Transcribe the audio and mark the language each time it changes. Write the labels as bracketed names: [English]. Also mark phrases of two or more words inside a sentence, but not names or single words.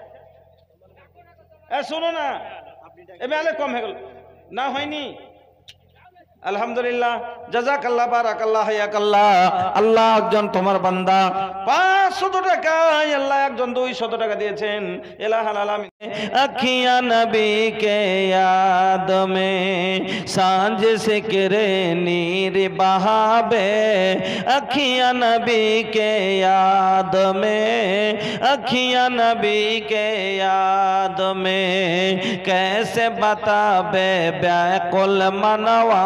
[Bangla] শোনো না, এ মেলে কম হয়ে গেল না, হয়নি। [Arabic] الحمد لله، جزاك الله، بارك الله، حياك الله. [Bangla] আল্লাহ একজন তোমার বান্দা 500 টাকা, আল্লাহ একজন 200 টাকা দিয়েছেন। [Arabic] إله العالمين, [Bhojpuri] अखिया नबी के याद में सांझ से करे नीर बहावे, अखिया नबी के याद में, अखिया नबी के याद में कैसे बतावे व्याकुल मनवा,